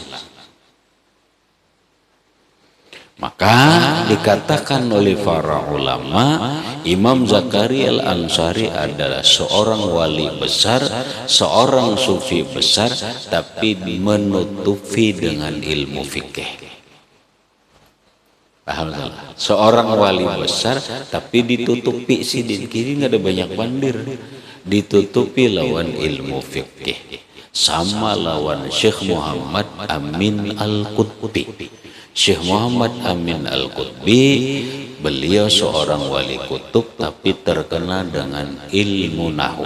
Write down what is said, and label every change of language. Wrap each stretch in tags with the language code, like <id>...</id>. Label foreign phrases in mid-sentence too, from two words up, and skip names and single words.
<id>Maka dikatakan oleh para ulama, Imam Zakaria Al-Ansari adalah seorang wali besar, seorang sufi besar, tapi menutupi dengan ilmu fikih. Paham salah? Seorang wali besar tapi ditutupi sidin kiri, nggak ada banyak bandir, ditutupi lawan ilmu fikih. Sama lawan Syekh Muhammad Amin Al-Qutbi. Syekh Muhammad Amin Al-Qutbi, beliau seorang wali kutub tapi terkenal dengan ilmu nahu.</id>